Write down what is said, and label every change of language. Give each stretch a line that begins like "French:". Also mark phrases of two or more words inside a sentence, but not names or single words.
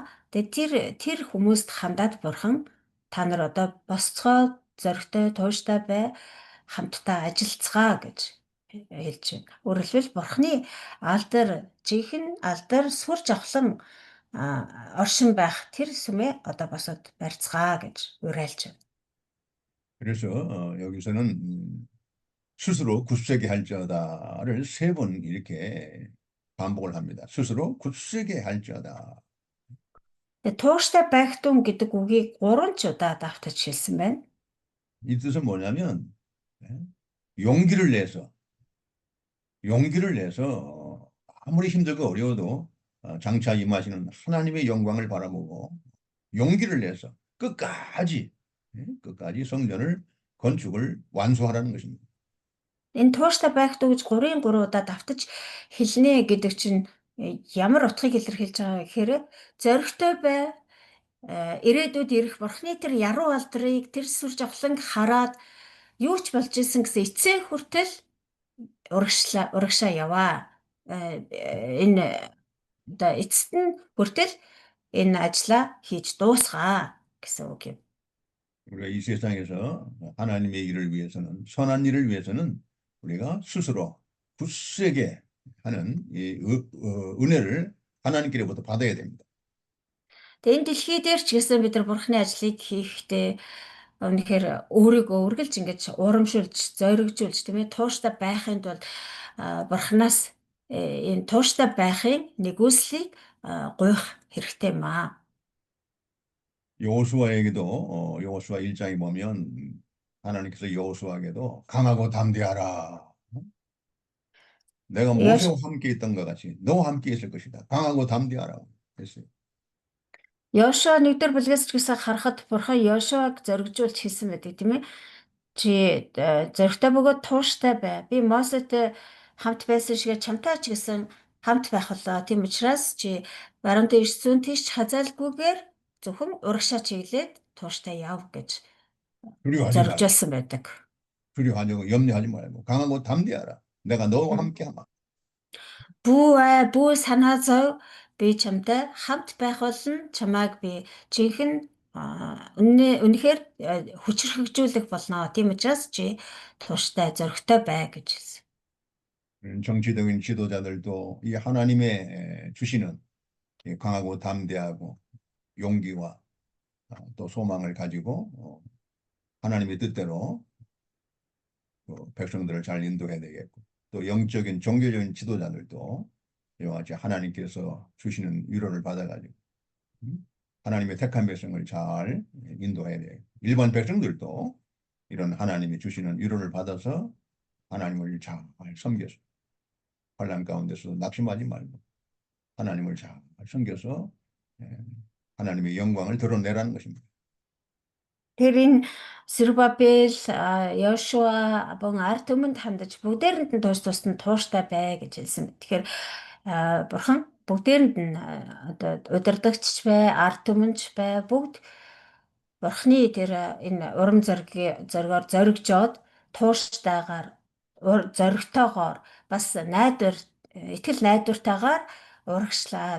Mongolian: Тэгээд тэр хүмүүст хандаад Бурхан та нар одоо босцгоо зоригтой тууштай бай хамтдаа ажиллацгаа гэж хэлж байна. Өөрөөр хэлбэл бурхны алдар жинхэнэ алдар сүр жавхлан оршин байх тэр сүмээ одоо босоод барьцгаа гэж уриалж байна.
Korean: 그래서 여기서는 스스로 굳세게 할지어다를 3번 이렇게 반복을 합니다. 스스로 굳세게 할지어다.
Mongolian: Тууштай байгтун гэдэг үгийг 3 ч удаа давтаж хэлсэн байна.
Korean: 이 뜻은 뭐냐면 용기를 내서 아무리 힘들고 어려워도 장차 임하시는 하나님의 영광을 바라보고 용기를 내서 끝까지 성전을 건축을 완수하라는 것입니다.
Mongolian: Энэ тууштай байгтун гэж 3 удаа давтаж хэлнэ гэдэг чинь ямар утгыг илэрхийлж байгаа гэхээр зоригтой бай ирээдүйд ирэх бурхны тэр яруу алдрыг тэр сүр жавхлан хараад юу ч болж исэн гэсэн эцсийн хүртэл урагшаа яваа. Энэ одоо эцэст нь хүртэл энэ ажлаа хийж дуусгаа гэсэн үг юм.
Korean: 우리가 이 세상에서 하나님의 일을 위해서는 선한 일을 위해서는 우리가 스스로 굳세게 하는 이 은혜를 하나님께로부터 받아야 됩니다.
Mongolian: Тэгээ энэ дэлхий дээр ч гэсэн бид нар бурхны ажлыг хийхдээ үнэхээр өөрийгөө үргэлж ингэж урамшуулж, зоригжуулж тийм ээ тууштай байхын тулд бурхнаас энэ тууштай байхын нэгүслийг гуйх хэрэгтэй юм аа.
Korean: 여호수아에게도 여호수아 1장에 보면 하나님께서 여호수아에게도 강하고 담대하라. 내가 모세와 함께 있던 것 같이 너와 함께 있을 것이다. 강하고 담대하라고 했어요.
Mongolian: Йошуа 1-р бүлгээс ч гэсэн харахад бурхан Йошуаг зоригжуулж хэлсэн байдаг тийм ээ. Чи зоригтой бөгөөд тууштай бай. Би Мосетэй хамт байсан шигээ чамтай ч гэсэн хамт байх болоо. Тийм учраас чи баруун тийш зүүн тийш хазаалгүйгээр зөвхөн урагшаа чиглээд тууштай яв гэж
Korean: 두려워하지 말고,
Mongolian: зоригжуулсан байдаг.
Korean: 두려워하지 염려하지 말고 강하고 담대하라. 내가 너와 함께 하마.
Mongolian: Бүү санаа зов би чамтай хамт байх болно. Чамайг би жинхэнэ үнэхээр хүчрхэгжүүлэх болно. Тийм учраас чи тууштай зоригтой бай гэж хэлсэн.
Korean: 정치적인 지도자들도 이 하나님의 주시는 이 강하고 담대하고 용기와 또 소망을 가지고 하나님의 뜻대로 백성들을 잘 인도해야 되겠고 또 영적인 종교적인 지도자들도 이와 같이 하나님께서 주시는 위로를 받아가지고 하나님의 택한 백성을 잘 인도해야 돼요. 일반 백성들도 이런 하나님이 주시는 위로를 받아서 하나님을 잘 섬겨서 환난 가운데서 낙심하지 말고 하나님을 잘 섬겨서 하나님의 영광을 드러내라는 것입니다.
Mongolian: Тэр энэ Зерубабел, Йошуа болон ард түмэнд хандаж бүгдээрэнд нь тусад тууштай бай гэж хэлсэн. Тэгэхээр бурхан бүгдээрэнд нь одоо удирдагч бай, ард түмэнч бай, бүгд бурхны тэр энэ урам зоригоор зоригжоод тууштайгаар зоригтойгоор бас итгэл найдвартайгаар урагшлаа.